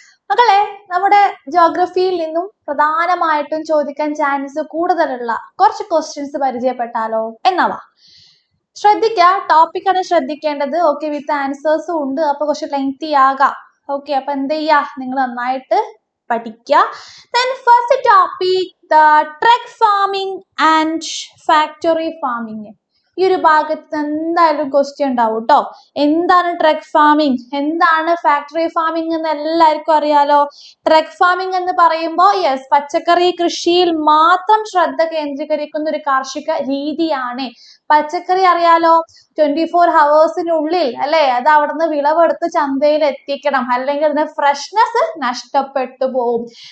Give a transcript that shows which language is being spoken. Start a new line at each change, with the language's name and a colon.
Malayalam: മക്കളെ, നമ്മുടെ ജോഗ്രഫിയിൽ നിന്നും പ്രധാനമായിട്ടും ചോദിക്കാൻ ചാൻസ് കൂടുതലുള്ള കുറച്ച് ക്വസ്റ്റ്യൻസ് പരിചയപ്പെട്ടാലോ എന്നവാ. ശ്രദ്ധിക്കുക, ടോപ്പിക്കാണ് ശ്രദ്ധിക്കേണ്ടത്. ഓക്കെ, വിത്ത് ആൻസേഴ്സും ഉണ്ട്. അപ്പൊ കുറച്ച് ലെങ്തി ആകാം. ഓക്കെ, അപ്പൊ എന്ത് ചെയ്യാ, നിങ്ങൾ നന്നായിട്ട് പഠിക്കുക.
English: Then first topic, the truck farming and factory farming.
Malayalam: ഈ ഒരു ഭാഗത്ത് എന്തായാലും ക്വസ്റ്റ്യൻ ഉണ്ടാവും കേട്ടോ. എന്താണ് ട്രക്ക് ഫാമിംഗ്, എന്താണ് ഫാക്ടറി ഫാമിംഗ് എന്ന് എല്ലാവർക്കും അറിയാലോ. ട്രക്ക് ഫാമിംഗ് എന്ന് പറയുമ്പോൾ യെസ്, പച്ചക്കറി കൃഷിയിൽ മാത്രം ശ്രദ്ധ കേന്ദ്രീകരിക്കുന്ന ഒരു കാർഷിക രീതിയാണ്. പച്ചക്കറി അറിയാലോ, 24 ഹവേഴ്സിനുള്ളിൽ അല്ലെ അത് അവിടുന്ന് വിളവെടുത്ത് ചന്തയിൽ എത്തിക്കണം, അല്ലെങ്കിൽ അതിന്റെ ഫ്രഷ്നെസ് നഷ്ടപ്പെട്ടു പോകും.